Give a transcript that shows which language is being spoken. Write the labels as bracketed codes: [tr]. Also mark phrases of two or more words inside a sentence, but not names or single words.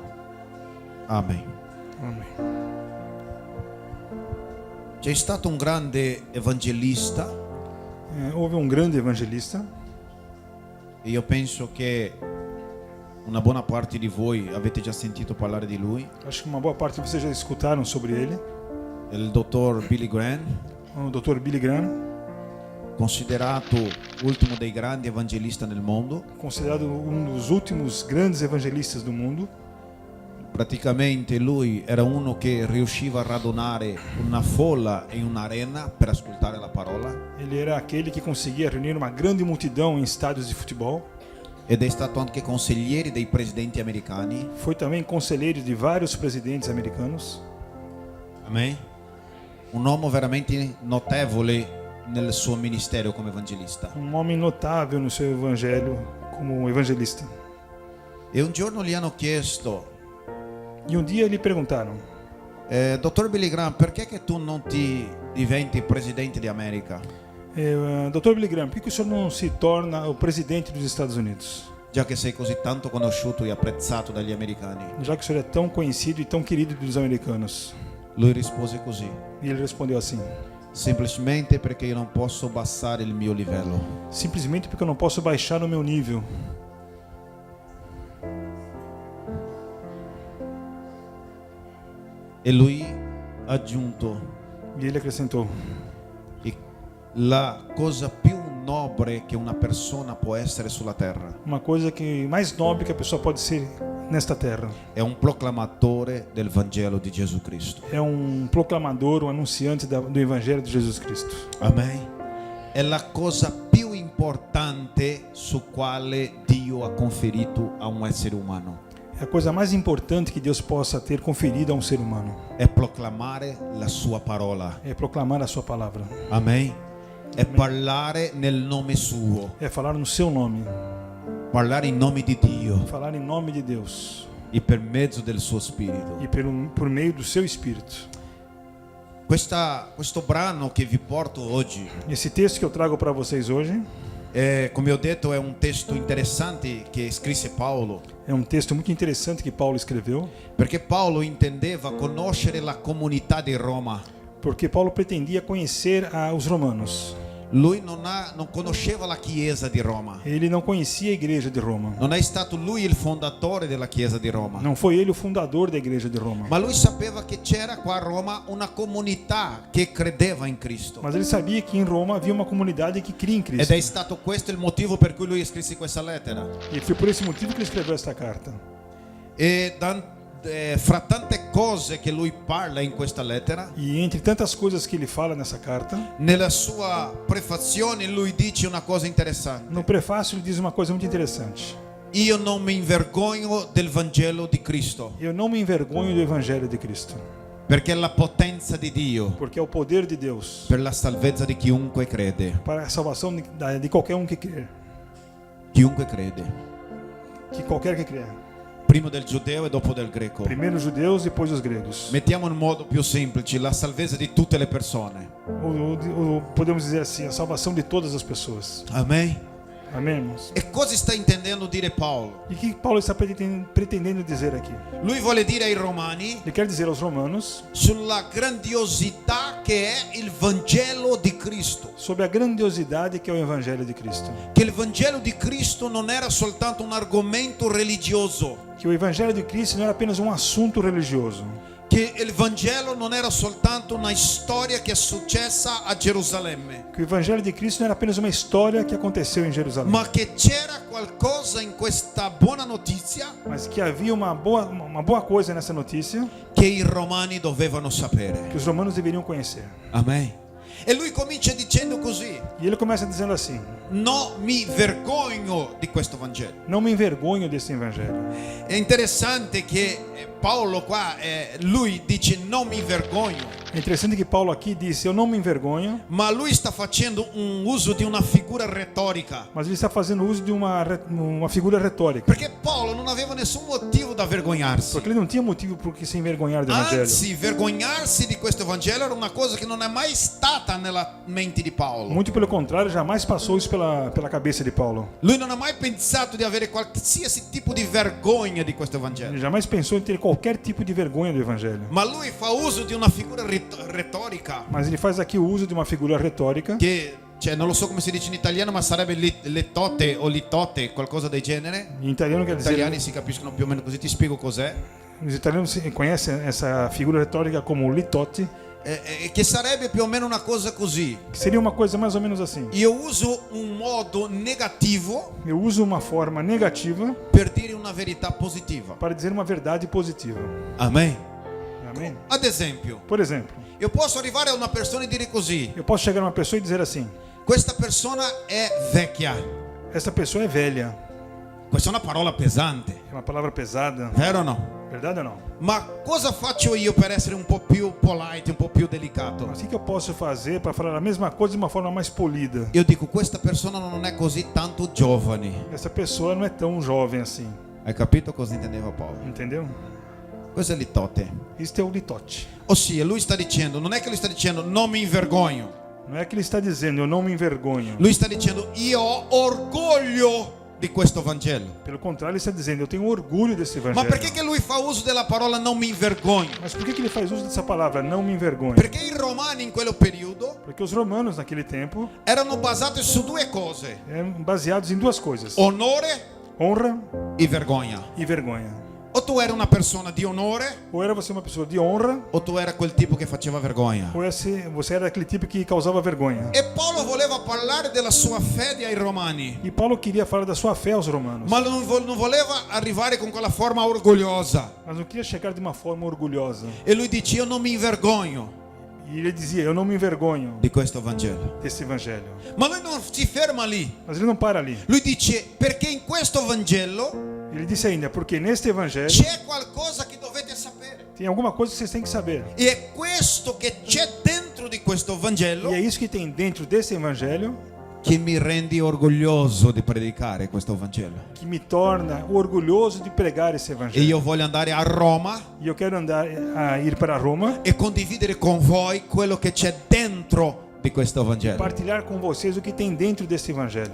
[it] Amen. [pt] Amém. [it] C'è stato un grande evangelista, [pt] Houve um grande evangelista, [it] e io penso che una buona parte di voi avete già sentito parlare di lui, [pt] acho que uma boa parte de vocês já escutaram sobre ele, [it] il dottor Billy Graham, [pt] o Dr. Billy Graham, [it] considerato l'ultimo dei grandi evangelisti nel mondo. [pt] considerado um dos últimos grandes evangelistas do mundo. [it] Praticamente lui era uno che riusciva a radunare una folla in un'arena per ascoltare la parola, [pt] Ele era aquele que conseguia reunir uma grande multidão em estádios de futebol. [it] ed è stato anche consigliere dei presidenti americani. [pt] Foi também conselheiro de vários presidentes americanos. [it] Amen. Un uomo veramente notevole nel suo ministero come evangelista. [pt] Um homem notável no seu evangelho como evangelista. [it] E un giorno gli hanno chiesto: [pt] E um dia lhe perguntaram: [it] dottor Billy Graham, perché che tu non ti diventi presidente di America? [pt] Dr. Billy Graham, por que o senhor não se torna o presidente dos Estados Unidos? [it] Già che sei così tanto conosciuto e apprezzato dagli americani. [pt] Já que o senhor é tão conhecido e tão querido dos americanos. [it] Lui rispose così: [pt] E ele respondeu assim: [it] semplicemente perché io non posso abbassare il mio livello. [pt] simplesmente porque eu não posso baixar o meu nível. [it] E lui ha aggiunto: [pt] E ele acrescentou: [it] e la cosa più nobile che una persona può essere sulla terra [pt] uma coisa que mais nobre que a pessoa pode ser nesta terra [it] è un proclamatore del Vangelo di Gesù Cristo. [pt] é um proclamador, um anunciante do Evangelho de Jesus Cristo. [it] Amen. È la cosa più importante su quale Dio ha conferito a un essere umano. [pt] É a coisa mais importante que Deus possa ter conferido a um ser humano. [it] È proclamare la sua parola. [pt] É proclamar a sua palavra. [it] Amen. È parlare nel nome suo. [pt] É falar no seu nome. [it] Parlare in nome di Dio [pt] Falar em nome de Deus. [it] e per mezzo del suo spirito. [pt] E por meio do seu Espírito. [it] Questo brano che vi porto oggi, [pt] Esse texto que eu trago para vocês hoje [it] come ho detto, è un testo interessante che scrisse Paolo, [pt] é um texto muito interessante que Paulo escreveu, [it] perché Paolo intendeva conoscere la comunità di Roma. [pt] porque Paulo pretendia conhecer os romanos. [it] Lui non conosceva la chiesa di Roma. [pt] Ele não conhecia a igreja de Roma. [it] Non è stato lui il fondatore della chiesa di Roma. [pt] Não foi ele o fundador da igreja de Roma. [it] Ma lui sapeva che c'era qua a Roma una comunità che credeva in Cristo. [pt] Mas ele sabia que em Roma havia uma comunidade que cria em [it] Ed [pt] Cristo. [it] è stato questo il motivo per cui lui scrisse questa lettera. [pt] E foi por esse motivo que ele escreveu esta carta. [it] E fra tante cose che lui parla in questa lettera, [pt] E entre tantas coisas que ele fala nessa carta, [it] nella sua prefazione lui dice una cosa interessante. [pt] no prefácio ele diz uma coisa muito interessante. [it] Io non mi invergogno del Vangelo di Cristo, [pt] Eu não me envergonho do Evangelho de Cristo, [it] perché è la potenza di Dio [pt] porque é o poder de Deus [it] per la salvezza di chiunque crede. [pt] para a salvação de qualquer um que crer, [it] Chiunque crede. [pt] que qualquer que crer. [it] Prima del giudeo e dopo del greco. [pt] Primeiro os judeus, depois os gregos. [it] Mettiamo in modo più semplice la salvezza di tutte le persone. [pt] Ou podemos dizer assim, a salvação de todas as pessoas. [it] Amen. [pt] Amém, irmãos? [it] E cosa sta intendendo dire Paolo? [pt] E o que Paulo está pretendendo dizer aqui? [it] Lui vuole dire ai Romani [pt] Ele quer dizer aos romanos [it] sulla grandiosità che è il Vangelo di Cristo. [pt] sobre a grandiosidade que é o Evangelho de Cristo. [it] Che il Vangelo di Cristo non era soltanto un argomento religioso. [pt] Que o Evangelho de Cristo não era apenas um assunto religioso. [it] Che il Vangelo non era soltanto una storia che è successa a Gerusalemme. [pt] Que o Evangelho de Cristo não era apenas uma história que aconteceu em Jerusalém. [it] Ma che c'era qualcosa in questa buona notizia [pt] Mas que havia uma boa coisa nessa notícia [it] che i Romani dovevano sapere. [pt] que os romanos deveriam conhecer. [it] Amen. E lui comincia dicendo così: [pt] E ele começa dizendo assim: [it] non mi vergogno di questo Vangelo. [pt] não me envergonho desse Evangelho. [it] È interessante che Paolo qua, lui dice non mi vergogno, [pt] É interessante que Paulo aqui disse: eu não me envergonho, [it] ma lui sta facendo un uso di una figura retorica. [pt] mas ele está fazendo uso de uma figura retórica. [it] Perché Paolo non aveva nessun motivo da vergognarsi. [pt] Porque ele não tinha motivo por que se envergonhar do Evangelho. [it] Anzi, vergognarsi di questo Vangelo era una cosa che non è mai stata nella mente di Paolo. [pt] Muito pelo contrário, jamais passou isso pela cabeça de Paulo. [it] Lui non ha mai pensato di avere qualsiasi tipo di vergogna di questo Vangelo. [pt] Ele jamais pensou em ter qualquer tipo de vergonha do Evangelho. [it] Ma lui fa uso di una figura retorica [pt] Mas ele faz aqui o uso de uma figura retórica, [it] che, cioè, non lo so come si dice in italiano, ma sarebbe litote o litote, qualcosa del genere. [pt] em italiano quer [it] Gli [pt] dizer. [it] italiani si capiscono più o meno così, ti spiego cos'è. [pt] Os italianos conhecem essa figura retórica como litote, [it] Che sarebbe più o meno una cosa così. [pt] que seria uma coisa mais ou menos assim. [it] Io uso un modo negativo [pt] Eu uso uma forma negativa [it] per dire una verità positiva. [pt] para dizer uma verdade positiva. [it] Amen. [pt] Amém? [it] Ad esempio, [pt] Por exemplo, [it] io posso arrivare a una persona e dire così: [pt] eu posso chegar numa pessoa e dizer assim: [it] questa persona è vecchia. [pt] essa pessoa é velha. [it] Questa è una parola pesante, [pt] É uma palavra pesada, [it] vero o no? [pt] verdade ou não? [it] Ma cosa faccio io per essere un po' più polite, un po' più delicato? [pt] Mas o que eu posso fazer para falar a mesma coisa de uma forma mais polida? [it] Io dico: questa persona non è così tanto giovane. [pt] Essa pessoa não é tão jovem assim, [it] Hai capito cosa intendeva Paolo? [pt] entendeu? [it] Questo è litote. [pt] Isto é o litote. [it] Ossia, lui sta dicendo, non è che lui sta dicendo non mi vergogno. [pt] Não é que ele está dizendo, eu não me envergonho. [it] Lui sta dicendo io ho orgoglio di questo Vangelo. [pt] Pelo contrário, ele está dizendo, eu tenho orgulho desse [it] Ma [pt] Evangelho. [it] perché che lui fa uso della parola non mi vergogno? [pt] Mas por que ele faz uso dessa palavra, não me envergonho? [it] Perché i romani in quel periodo [pt] Porque os romanos, naquele tempo, [it] erano basati su due cose: [pt] eram baseados em duas coisas: [it] onore [pt] honra [it] e vergogna. [pt] e vergonha. [it] O tu eri una persona di onore [pt] Ou era você uma pessoa de honra, [it] o tu era quel tipo che faceva vergogna. [pt] ou você era aquele tipo que causava vergonha. [it] E Paolo voleva parlare della sua fede ai romani, [pt] E Paulo queria falar da sua fé aos romanos, [it] ma non voleva arrivare con quella forma orgogliosa. [pt] mas não queria chegar de uma forma orgulhosa. [it] E lui dice: io non mi vergogno [pt] E ele dizia, eu não me envergonho [it] di questo Vangelo. [pt] desse Evangelho. [it] Ma lui non si ferma lì. [pt] Mas ele não para ali. [it] Lui dice: perché in questo Vangelo [pt] Ele disse ainda, porque neste Evangelho [it] c'è qualcosa che dovete sapere. [pt] tem alguma coisa que vocês têm que saber. [it] E è questo che c'è dentro di questo Vangelo [pt] E é isso que tem dentro desse Evangelho [it] che mi rende orgoglioso di predicare questo Vangelo. [pt] que me torna orgulhoso de pregar esse [it] E [pt] Evangelho. [it] io voglio andare a Roma [pt] E eu quero ir para Roma, [it] e condividere con voi quello che c'è dentro di questo Vangelo. [pt] partilhar com vocês o que tem dentro desse Evangelho.